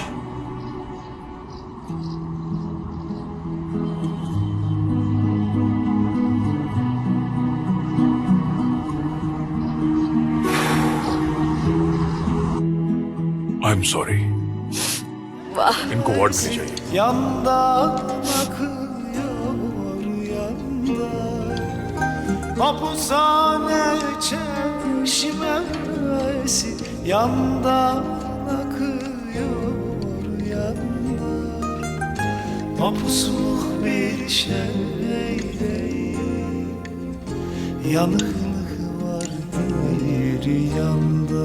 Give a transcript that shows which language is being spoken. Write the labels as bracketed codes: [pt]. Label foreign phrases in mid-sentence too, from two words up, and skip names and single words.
[en] I am sorry. [hi] इनको वार्ड में ले जाइए। [tr] Yandan akıyor yandan, Hapushane çeşmesi yandan akıyor yandan, Mapusluk bir şey değil, yanıklık var bir yanda.